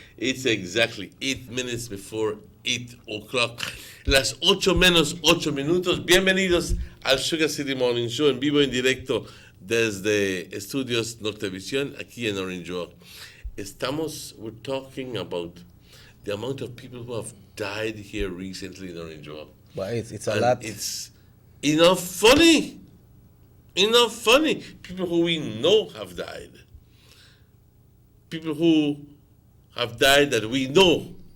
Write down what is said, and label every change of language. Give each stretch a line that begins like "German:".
English: It's exactly 8 minutes before 8 o'clock.
Spanish: Las 8 menos 8 minutos. Bienvenidos al Sugar City Morning Show en vivo en directo desde Estudios Nortevisión aquí en Orange Walk.
English: We're talking about the amount of people who have died here recently in Orange Walk. But it's a lot. It's enough funny. People who we know have died. People who have died that we know.